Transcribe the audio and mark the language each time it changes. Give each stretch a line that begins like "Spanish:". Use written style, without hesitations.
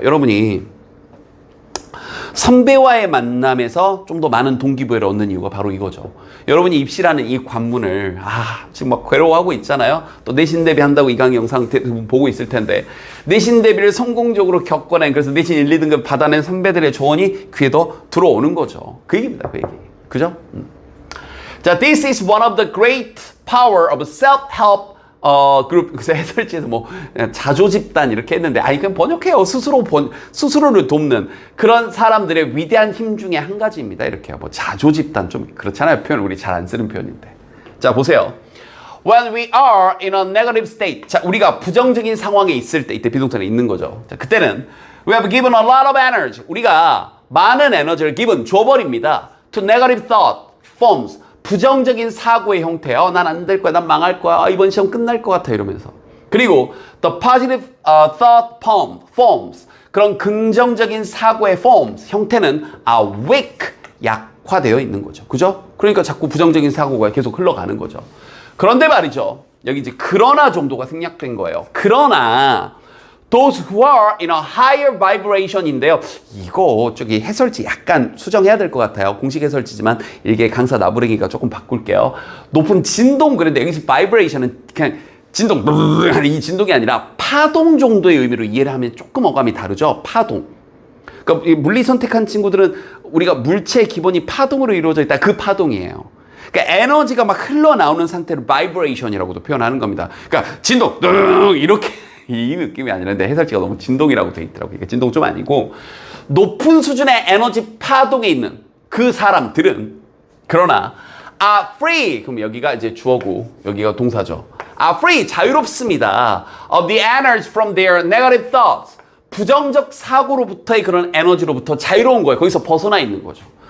Korean: 여러분이 선배와의 만남에서 좀 더 많은 동기부여를 얻는 이유가 바로 이거죠. 여러분이 입시라는 이 관문을 지금 막 괴로워하고 있잖아요. 또 내신 대비 한다고 이 강의 영상 보고 있을 텐데 내신 대비를 성공적으로 겪어낸 그래서 내신 1, 2등급 받아낸 선배들의 조언이 귀에 더 들어오는 거죠. 그 얘기입니다. 그 얘기. 그죠?
English: 자, this is one of the great power of self-help 그룹.
Korean: 그래서 해설지에서 뭐 자조 집단 이렇게 했는데 그냥 번역해요. 스스로를 돕는 그런 사람들의 위대한 힘 중에 한 가지입니다. 이렇게요. 뭐 자조 집단 좀 그렇잖아요. 표현 우리 잘 안 쓰는 표현인데. 자, 보세요.
English: When we are in a negative state.
Korean: 자, 우리가 부정적인 상황에 있을 때 이때 비동사에 있는 거죠. 자, 그때는
English: we have given a lot of energy.
Korean: 우리가 많은 에너지를 given 줘버립니다.
English: To negative thought forms.
Korean: 부정적인 사고의 형태. 난 안 될 거야. 난 망할 거야. 이번 시험 끝날 것 같아. 이러면서.
English: 그리고 the positive thought forms.
Korean: 그런 긍정적인 사고의 forms. 형태는 weak. 약화되어 있는 거죠. 그죠? 그러니까 자꾸 부정적인 사고가 계속 흘러가는 거죠. 그런데 말이죠. 여기 이제 그러나 정도가 생략된 거예요. 그러나
English: those who are in a higher vibration인데요.
Korean: 이거 저기 해설지 약간 수정해야 될 것 같아요. 공식 해설지지만 이게 강사 나부랭이가 조금 바꿀게요. 높은 진동 그런데 여기서 vibration은 그냥 진동 이 진동이 아니라 파동 정도의 의미로 이해를 하면 조금 어감이 다르죠. 파동. 그러니까 물리 선택한 친구들은 우리가 물체의 기본이 파동으로 이루어져 있다. 그 파동이에요. 그러니까 에너지가 막 흘러나오는 상태를 vibration이라고도 표현하는 겁니다. 그러니까 진동 이렇게 이 느낌이 아니라는데 해설지가 너무 진동이라고 돼 있더라고요. 그러니까 진동 좀 아니고 높은 수준의 에너지 파동에 있는 그 사람들은 그러나
English: are free.
Korean: 그럼 여기가 이제 주어고 여기가 동사죠.
English: are free.
Korean: 자유롭습니다.
English: of the energy from their negative thoughts.
Korean: 부정적 사고로부터의 그런 에너지로부터 자유로운 거예요. 거기서 벗어나 있는 거죠.